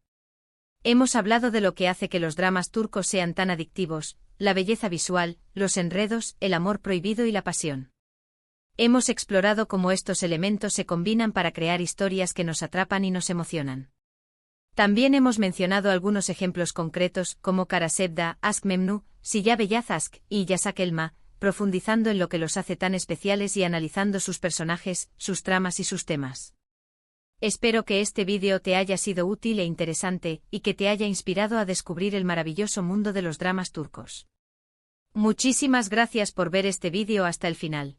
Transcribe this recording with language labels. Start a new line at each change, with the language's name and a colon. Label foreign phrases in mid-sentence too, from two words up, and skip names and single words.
Spanish: Hemos hablado de lo que hace que los dramas turcos sean tan adictivos, la belleza visual, los enredos, el amor prohibido y la pasión. Hemos explorado cómo estos elementos se combinan para crear historias que nos atrapan y nos emocionan. También hemos mencionado algunos ejemplos concretos, como Karasevda, Aşk Memnu, Siyah Beyaz Aşk y Yasak Elma, profundizando en lo que los hace tan especiales y analizando sus personajes, sus tramas y sus temas. Espero que este vídeo te haya sido útil e interesante, y que te haya inspirado a descubrir el maravilloso mundo de los dramas turcos. Muchísimas gracias por ver este vídeo hasta el final.